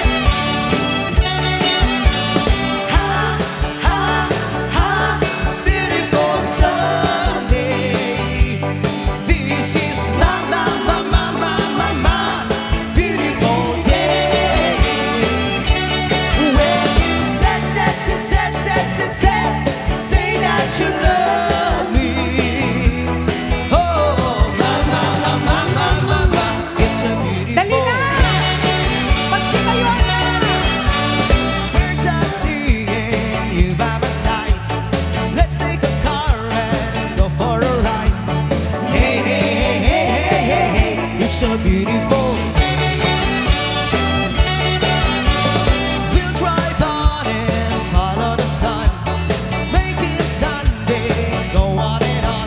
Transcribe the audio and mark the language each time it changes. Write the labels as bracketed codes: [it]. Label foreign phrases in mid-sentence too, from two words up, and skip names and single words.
[en] Ha, ha, ha, beautiful Sunday. This is la, la, ma, ma, ma, ma, ma, beautiful day. When you said, say that you love me. Oh, ma, ma, ma, ma, ma, ma, ma, it's a beautiful [tl] Dali na! [en] day. [ceb] Magsitayon na! [en] Birds are singing, you by my side. Let's take a car and go for a ride. Hey, hey, hey, hey, hey, hey, hey, it's a beautiful day. We'll drive on and follow the sun, make it Sunday, go on and on.